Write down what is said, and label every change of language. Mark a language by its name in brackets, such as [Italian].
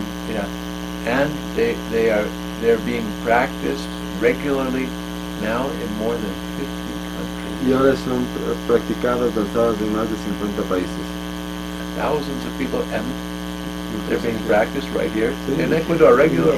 [English] Yeah, and they're being practiced regularly now in more than 50 countries. [Spanish] y ahora son practicadas, danzadas en más de 50 países. [English] Thousands of people, and they're being practiced right here in Ecuador regularly.